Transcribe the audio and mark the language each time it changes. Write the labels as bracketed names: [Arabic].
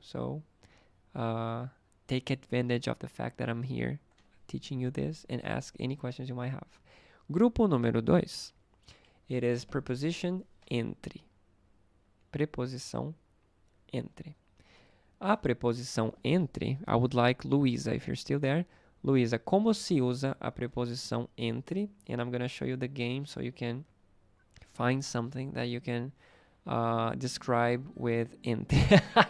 [English] So take advantage of the fact that I'm here teaching you this and ask any questions you might have. [Portuguese] Grupo número 2. [English] It is preposition entre. [Portuguese] Preposição entre. A preposição entre, [English] I would like Luisa, if you're still there. [Portuguese] Luisa, como se usa a preposição entre? [English] And I'm going to show you the game so you can find something that you can describe with entre.